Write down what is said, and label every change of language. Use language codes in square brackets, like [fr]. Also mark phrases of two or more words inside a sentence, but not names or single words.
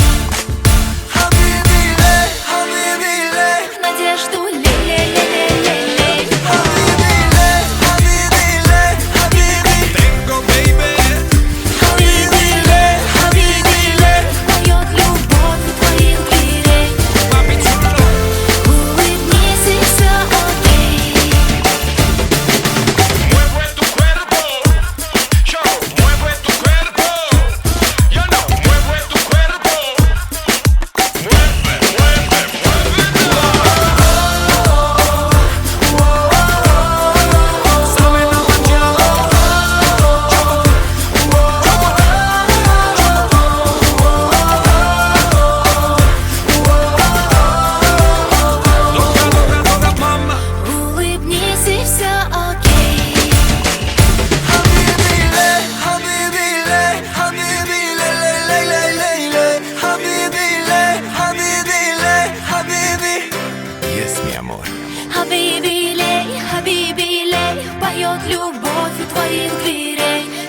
[ru] Надежду лей-лей-лей-лей-лей. [es] Tengo, baby. [ru] Поет любовь у твоих дверей. [es] Papi chulo. [ru] Улыбнись, и все окей. [es] Mueve tu cuerpo, yo, mueve tu cuerpo, yo no, mueve tu cuerpo, mueve, mueve, muévelo. Sabe la mañana, doga, doga, doga, mama. [ru] Улыбнись, и все окей. [es] Yes, mi amor. [ru] Хабиби лей, хабиби лей, поет любовь у твоих дверей.